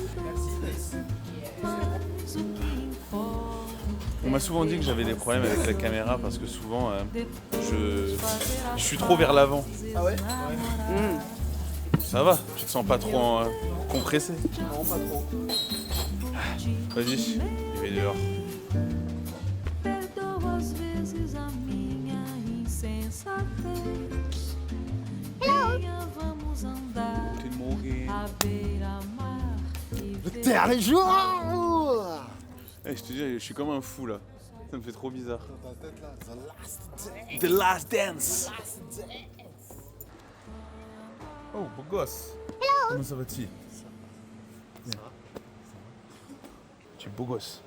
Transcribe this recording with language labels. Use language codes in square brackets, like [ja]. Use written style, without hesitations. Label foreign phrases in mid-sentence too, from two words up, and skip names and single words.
[pt] Mas o que importa [fr] On m'a souvent dit que j'avais des problèmes avec la caméra parce que souvent je suis trop vers l'avant. Ah ouais? Ça va, tu te sens pas trop compressé? Non, pas trop. Vas-y, je vais dehors. [pt] perdoa às vezes a minha insensatez. Venha, vamos andar à beira-mar e ver [fr] Dernier jour! Eh, je te dis, je suis comme un fou là. Ça me fait trop bizarre. The Last Dance. Oh, beau gosse. Comment ça va-t-il? Ça va. Tu es beau gosse.